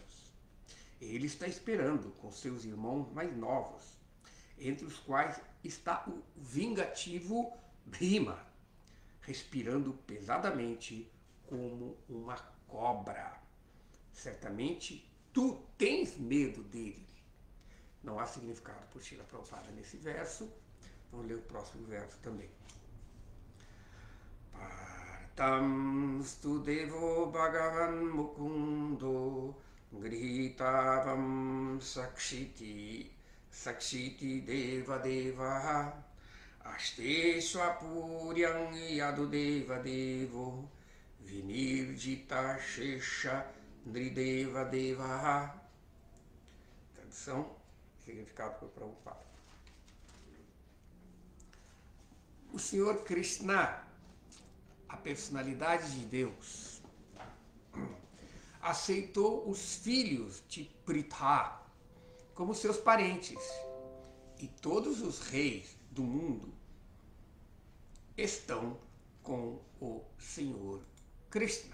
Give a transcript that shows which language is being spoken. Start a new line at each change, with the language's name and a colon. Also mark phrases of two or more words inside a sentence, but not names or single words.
Portuguese: Ele está esperando com seus irmãos mais novos, entre os quais está o vingativo Bhima, respirando pesadamente como uma cobra. Certamente tu tens medo dele. Não há significado por Srila Prabhupada nesse verso. Vamos ler o próximo verso também.
Sanskrit: Partam studevo bhagavan mukundo grihitavam sakshiti deva deva aste swapuryam yadu deva devo vinirjita shesha nrideva deva.
Portuguese: Tradução: significado por Prabhupada. O Senhor Krishna, a personalidade de Deus, aceitou os filhos de Pritha como seus parentes, e todos os reis do mundo estão com o Senhor Krishna.